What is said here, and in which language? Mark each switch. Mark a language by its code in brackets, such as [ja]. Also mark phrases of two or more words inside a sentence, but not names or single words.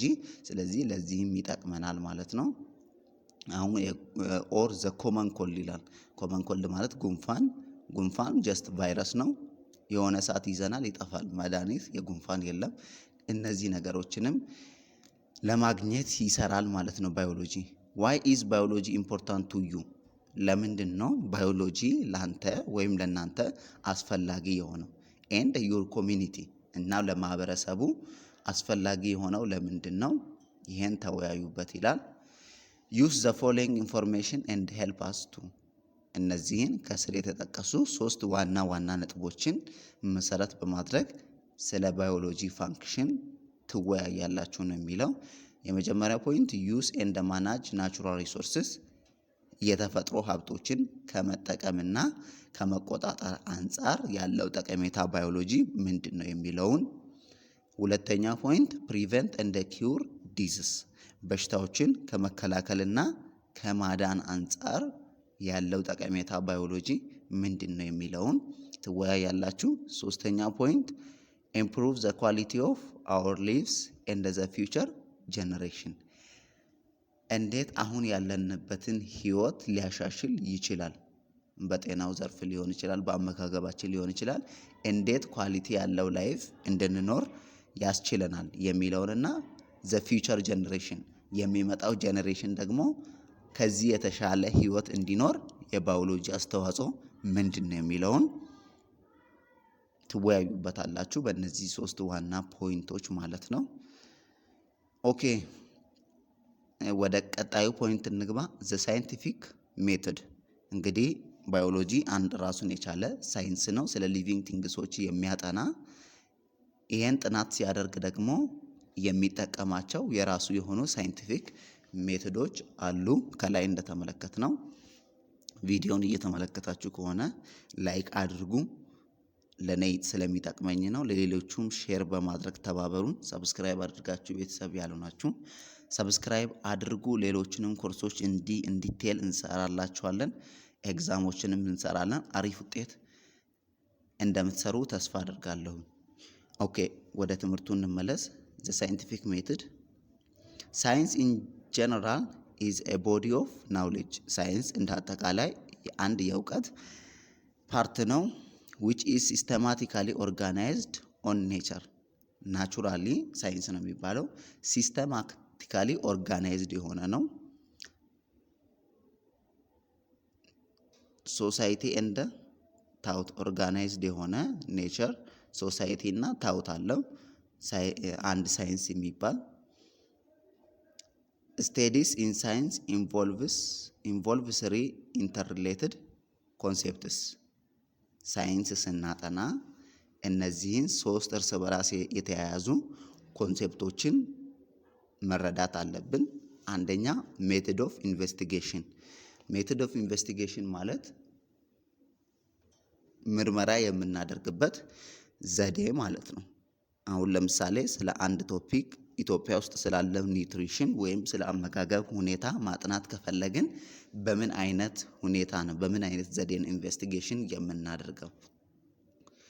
[am] ስለዚህ ለዚህም ይጠቅመናል ማለት ነው። አሁን [en] or the common cold [am] ይላል። [en] common cold [am] ማለት ጉንፋን [en] just virus [am] ነው። የሆነ ሰዓት ይዘናል ይጠፋል። መድኃኒት የጉንፋን የለም። እነዚህ ነገሮችንም ለማግኘት ይሰራል ማለት ነው ባዮሎጂ። [en] why is biology important to you [am] ለምንድን ነው ባዮሎጂ ላንተ ወይም ለናንተ አስፈላጊ የሆነው? [en] and your community [am] እና ለማህበረሰቡ አስፈላጊ የሆነው ለምንድን ነው? ይሄን ተወያዩበት ይላል። [en] use the following information and help us to [am] እነዚህን ከስር የተጠቀሱ 3 ዋና ነጥቦችን መሰረት በማድረግ ስለ [en] biology function [am] ትወያያላችሁ ነው የሚለው። የመጀመሪያው ፖይንት [en] use and manage natural resources [am] የተፈጥሮ ሀብቶችን ከመጠቀምና ከመቆጣጠር አንፃር ያለው ጠቀሜታ ባዮሎጂ ምንድነው የሚለውን። ሁለተኛ ፖይንት [en] prevent and cure disease [am] በሽታዎችን ከመከላከልና ከማዳን አንፃር ያለው ጠቀሜታ ባዮሎጂ ምንድነው የሚለውን ትወያያላችሁ። ሶስተኛ ፖይንት [en] improve the quality of our lives and the future generation [am] እንዴት አሁን ያለንበትን ህይወት ሊያሻሽል ይችላል? በጤናው ዘርፍ ሊሆን ይችላል፣ በአመጋገባችን ሊሆን ይችላል። እንዴት ኳሊቲ ያለው ላይፍ እንድንኖር ያስችለናል የሚለውንና [en] the future generation [am] የሚመጣው ጀነሬሽን ደግሞ ከዚህ የተሻለ ህይወት እንዲኖር የባዮሎጂ አስተዋጽኦ ምንድነው የሚለውን ትወያዩበታላችሁ በእነዚህ 3 ዋና ፖይንቶች ማለት ነው። ኦኬ ወደ ቀጣዩ ፖይንት እንግባ። [en] the scientific method [am] እንግዲህ ባዮሎጂ አንድ ራሱን የቻለ ሳይንስ ነው፣ ስለ [en] living things [am] የሚያጠና። ይሄን ጥናት ሲያደርግ ደግሞ የሚጠቀማቸው የራሱ የሆኑ [en] scientific methods [am] አሉ። ከላይ እንደተመለከትነው ቪዲዮውን እየተመለከታችሁ ከሆነ ላይክ አድርጉ፣ ለኔ ስለሚጠቅመኝ ነው። ለሌሎቹም ሼር በማድረግ ተባበሩን። ሰብስክራይብ አድርጋችሁ ቤተሰብ ያልሆናችሁ ሰብስክራይብ አድርጉ። ሌሎችንም ኮርሶች እንዲቴል እንሰራላችኋለን። ኤግዛሞችንም እንሰራለን። አሪፍ ውጤት እንደምትሰሩ ተስፋ አድርጋለሁ። ኦኬ ወደ ትምህርቱ እንመለስ። [en] the scientific method science in general is a body of knowledge [am] ሳይንስ እንደ አጠቃላይ አንድ የእውቀት ፓርት ነው [en] which is systematically organized on nature naturally [am] ሳይንስ ነው የሚባለው [en] systematically organized [am] የሆነ ነው። [en] society and thought organized [am] የሆነ [en] nature society [am] እና thought አለው። አንድ ሳይንስ የሚባል [en] studies in science involves 3 interrelated concepts [am] ሳይንስ ስናጠና እነዚህን 3 እርስ በራስ የተያያዙ ኮንሴፕቶችን መረዳት አለብን። አንደኛ [en] method of investigation [am] ማለት ምርመራ የምናደርግበት ዘዴ ማለት ነው። አሁን ለምሳሌ ስለ አንድ ቶፒክ ኢትዮጵያ ውስጥ ስላለው ኒውትሪሽን ወይም ስለ አመጋገብ ሁኔታ ማጥናት ከፈለግን በምን አይነት ሁኔታ ነው በምን አይነት ዘዴን ኢንቨስቲጌሽን የምናደርገው?